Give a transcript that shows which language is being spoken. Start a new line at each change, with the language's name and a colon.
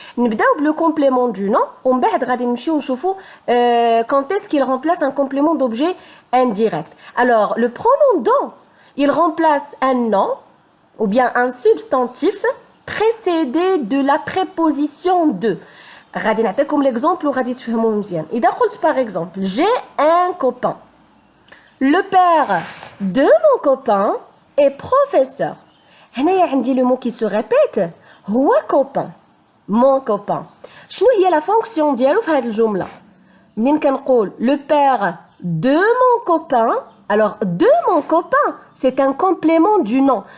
Arabic: نبداو
French: le complément du nom,
Arabic: ومن بعد غادي نمشيو نشوفوا
French: quand est-ce qu'il remplace un complément d'objet indirect. Alors, le pronom don, il remplace un nom ou bien un substantif précédé de la préposition de.
Arabic: غادي نعطيكم l'exemple وغادي تفهموه مزيان.
French: إذا قلت par exemple j'ai un copain. Le père de mon copain est professeur.
Arabic: هنايا عندي
French: le mot qui se répète
Arabic: هو
French: copain. Mon copain.
Arabic: شنو هي
French: la fonction
Arabic: ديالو في هذه الجملة؟ منين كنقول
French: le père de mon copain, alors de mon copain, c'est un complément du nom.